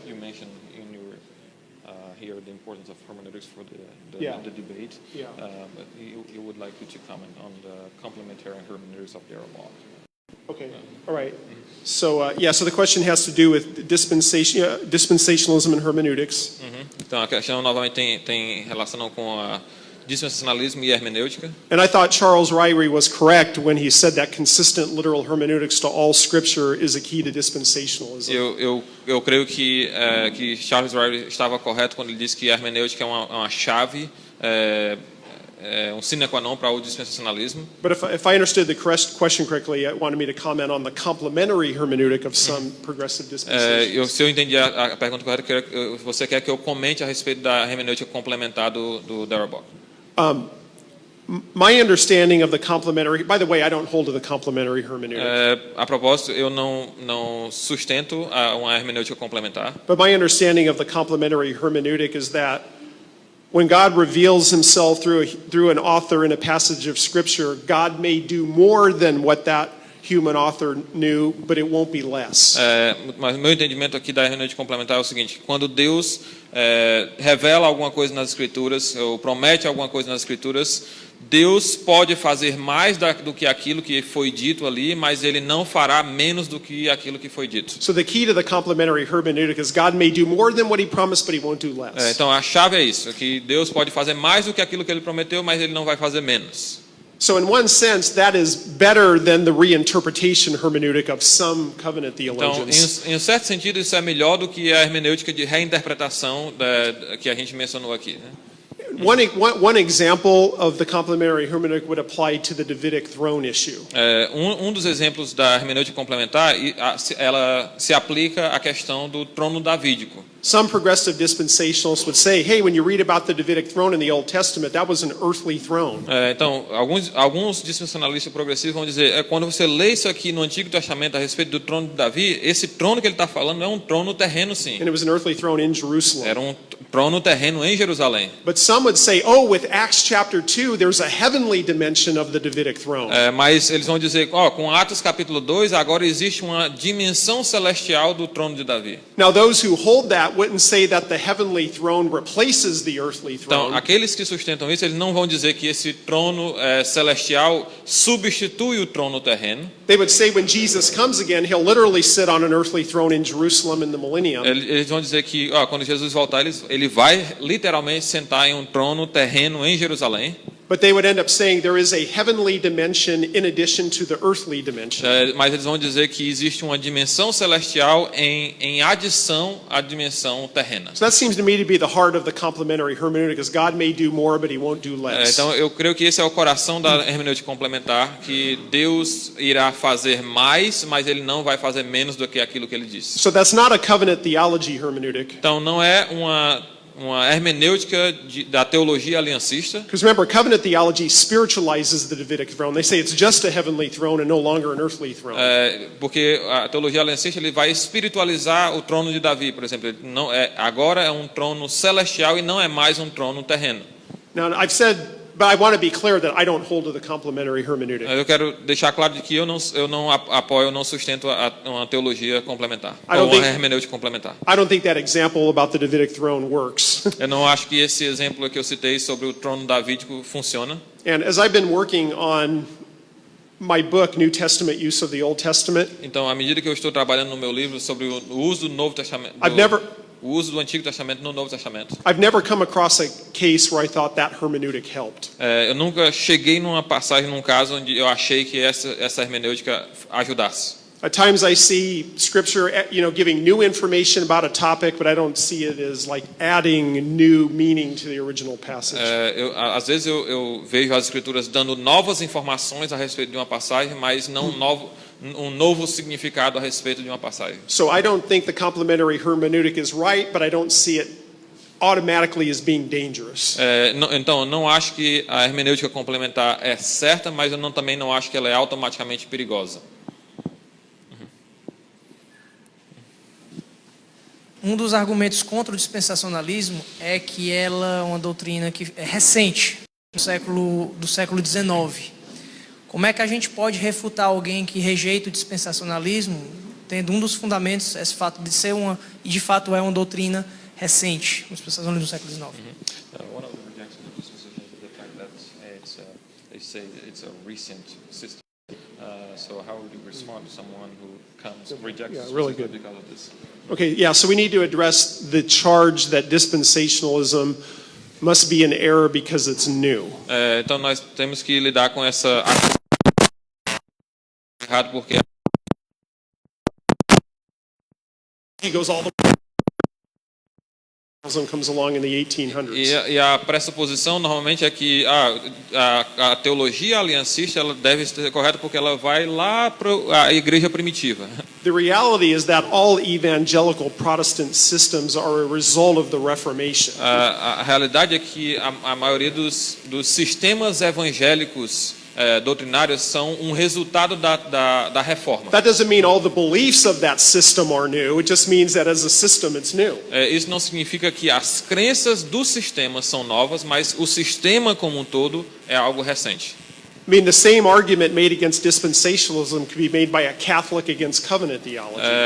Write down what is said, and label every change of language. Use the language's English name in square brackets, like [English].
[English] You mentioned in your here the importance of hermeneutics for the debate. Yeah. But you would like you to comment on the complementary hermeneutics of Darrell Bock. Okay. All right. So so the question has to do with dispensationalism and hermeneutics. [Portuguese] Então a questão novamente tem relação com a dispensacionalismo e hermenêutica. [English] And I thought Charles Ryrie was correct when he said that consistent literal hermeneutics to all scripture is a key to dispensationalism. [Portuguese] Eu creio que Charles Ryrie estava correto quando ele disse que a hermenêutica é uma chave, um sine qua non para o dispensacionalismo. [English] But if I understood the question correctly, it wanted me to comment on the complementary hermeneutic of some progressive dispensations. [Portuguese] Se eu entendi a pergunta correta, você quer que eu comente a respeito da hermenêutica complementar do Darrell Bock. [English] My understanding of the complementary, by the way, I don't hold to the complementary hermeneutic. [Portuguese] A propósito, eu não sustento uma hermenêutica complementar. [English] But my understanding of the complementary hermeneutic is that when God reveals himself through an author in a passage of scripture, God may do more than what that human author knew, but it won't be less. [Portuguese] Mas meu entendimento aqui da hermenêutica complementar é o seguinte: quando Deus revela alguma coisa nas Escrituras, ou promete alguma coisa nas Escrituras, Deus pode fazer mais do que aquilo que foi dito ali, mas Ele não fará menos do que aquilo que foi dito. [English] So the key to the complementary hermeneutic is God may do more than what he promised, but he won't do less. [Portuguese] Então a chave é isso, que Deus pode fazer mais do que aquilo que Ele prometeu, mas Ele não vai fazer menos. [English] So in one sense, that is better than the reinterpretation hermeneutic of some covenant [Portuguese] Então, [English] theologians. [Portuguese] em um certo sentido, isso é melhor do que a hermenêutica de reinterpretação que a gente mencionou aqui, né? [English] One example of the complementary hermeneutic would apply to the Davidic throne issue. [Portuguese] Dos exemplos da hermenêutica complementar, ela se aplica à questão do trono davídico. [English] Some progressive dispensationalists would say, hey, when you read about the Davidic throne in the Old Testament, that was an earthly throne. [Portuguese] Então, alguns dispensacionalistas progressivos vão dizer, quando você lê isso aqui no Antigo Testamento a respeito do trono de Davi, esse trono que ele está falando é um trono terreno, sim. [English] And it was an earthly throne in Jerusalem. [Portuguese] Era um trono terreno em Jerusalém. [English] But some would say, oh, with Acts chapter 2, there's a heavenly dimension of the Davidic throne. [Portuguese] Mas eles vão dizer, com Atos capítulo 2, agora existe uma dimensão celestial do trono de Davi. [English] Now, those who hold that wouldn't say that the heavenly throne replaces the earthly throne. [Portuguese] Então, aqueles que sustentam isso, eles não vão dizer que esse trono celestial substitui o trono terreno. [English] They would say when Jesus comes again, he'll literally sit on an earthly throne in Jerusalem in the millennium. [Portuguese] Eles vão dizer que quando Jesus voltar, ele vai literalmente sentar em um trono terreno em Jerusalém. [English] But they would end up saying there is a heavenly dimension in addition to the earthly dimension. [Portuguese] Mas eles vão dizer que existe uma dimensão celestial em adição à dimensão terrena. [English] So that seems to me to be the heart of the complementary hermeneutic, is God may do more, but he won't do less. [Portuguese] Então eu creio que esse é o coração da hermenêutica complementar, que Deus irá fazer mais, mas ele não vai fazer menos do que aquilo que ele disse. [English] So that's not a covenant theology hermeneutic. [Portuguese] Então não é uma hermenêutica da teologia aliancista. [English] Because remember, covenant theology spiritualizes the Davidic throne. They say it's just a heavenly throne and no longer an earthly throne. [Portuguese] Porque a teologia aliancista ele vai espiritualizar o trono de Davi, por exemplo. Agora é um trono celestial e não é mais um trono terreno. [English] Now, I've said But I want to be clear that I don't hold to the complementary hermeneutic. [Portuguese] Eu quero deixar claro de que eu não apoio, eu não sustento uma teologia complementar, [English] I [Portuguese] ou [English] don't [Portuguese] uma [English] think- [Portuguese] hermenêutica complementar. [English] I don't think that example about the Davidic throne works. [Portuguese] Eu não acho que esse exemplo que eu citei sobre o trono davídico funciona. [English] And as I've been working on my book, New Testament Use of the Old Testament, [Portuguese] Então, à medida que eu estou trabalhando no meu livro sobre o uso do Novo Testamento, o uso do Antigo Testamento no Novo Testamento, [English] I've never come across a case where I thought that hermeneutic helped. [Portuguese] eu nunca cheguei numa passagem, num caso onde eu achei que essa hermenêutica ajudasse. [English] At times I see scripture, giving new information about a topic, but I don't see it as like adding new meaning to the original passage. [Portuguese] Às vezes eu vejo as escrituras dando novas informações a respeito de uma passagem, mas não um novo significado a respeito de uma passagem. [English] So I don't think the complementary hermeneutic is right, but I don't see it automatically as being dangerous. Então, eu não acho que a hermenêutica complementar é certa, mas eu também não acho que ela é automaticamente perigosa. [Portuguese] Um dos argumentos contra o dispensacionalismo é que ela é uma doutrina que é recente, do século XIX. Como é que a gente pode refutar alguém que rejeita o dispensacionalismo, tendo um dos fundamentos esse fato de ser e de fato é uma doutrina recente, o dispensacionalismo do século XIX? [English] One of the rejections of dispensationalism is the fact that they say it's a recent system. So how would you respond to someone who rejects Yeah, really good. because of this? Okay, yeah, so we need to address the charge that dispensationalism must be an error because it's new. [Portuguese] Então nós temos que lidar com essa errado porque [English] He goes all the comes along in the 1800s. [Portuguese] e a pressuposição normalmente é que a teologia aliancista ela deve ser correta porque ela vai lá para a igreja primitiva. [English] The reality is that all evangelical Protestant systems are a result of the Reformation. [Portuguese] A realidade é que a maioria dos sistemas evangélicos doutrinários são um resultado da reforma. [English] That doesn't mean all the beliefs of that system are new. It just means that as a system it's new. [Portuguese] Isso não significa que as crenças do sistema são novas, mas o sistema como um todo é algo recente. [English] I mean, the same argument made against dispensationalism could be made by a Catholic against covenant theology.